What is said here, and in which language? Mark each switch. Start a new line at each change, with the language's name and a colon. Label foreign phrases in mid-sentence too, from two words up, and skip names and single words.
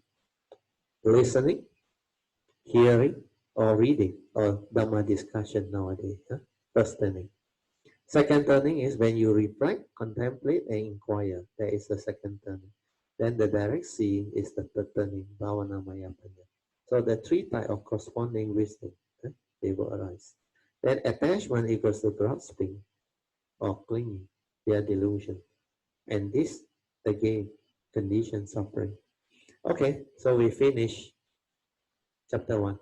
English: Listening, hearing, or reading, or Dhamma discussion nowadays. First turning. Second turning is when you reflect, contemplate, and inquire. That is the second turning. Then the direct seeing is the third turning,
Pali: bhavana maya panya.
English: So the 3 types of corresponding wisdom, they will arise. Then attachment equals to grasping or clinging, their delusion. And this, again, condition suffering. Okay, so we finish chapter 1.